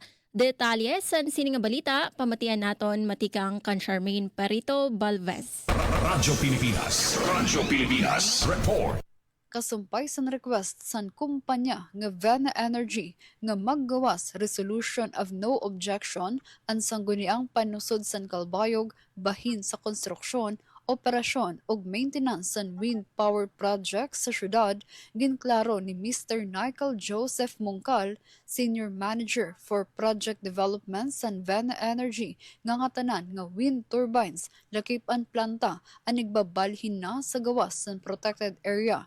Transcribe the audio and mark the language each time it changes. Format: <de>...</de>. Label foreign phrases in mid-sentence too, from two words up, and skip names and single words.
<war>Detalye san sini nga balita pamatian naton matikang kan Charmaine Perito Balvez. Radyo Pilipinas report. Kasumpay san request san kumpanya nga Vena Energy nga maggawas</war> <en>resolution of no objection</en> <war>ang sangguniang panusod san Calbayog bahin sa konstruksyon, operasyon ug maintenance san</war> <en>wind power project</en> <war>sa syudad, ginklaro ni Mr. Michael Joseph Mungkal,</war> <en>Senior Manager for Project Development</en> <war>san Vena Energy, nga tanan nga</war> <en>wind turbines</en> <war>lakip ang planta anigbabalhin na sa gawas san</war> <en>protected area.</en>